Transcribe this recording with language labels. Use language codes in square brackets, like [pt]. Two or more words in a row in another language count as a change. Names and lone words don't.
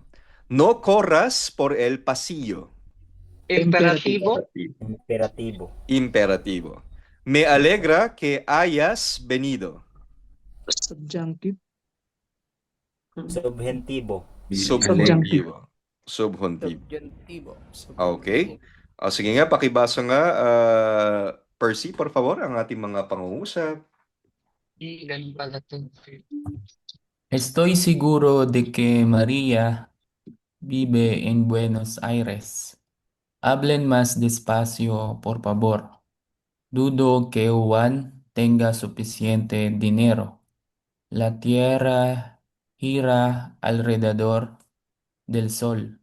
[es] No corras por el pasillo. Imperativo. Imperativo. Imperativo. Me alegra que hayas venido. [en] Subjunctive. [es] Subjuntivo. Subjuntivo. Subjuntivo. Subjuntivo. [tl] Okay. Sige nga, pakibasa nga, Percy, [es] por favor, [tl] ang ating mga pangungusap. Ganun pala to. [es] Estoy seguro de que María vive en Buenos Aires. Hablen más despacio, por favor. Dudo que Juan tenga suficiente dinero. La tierra gira alrededor del sol.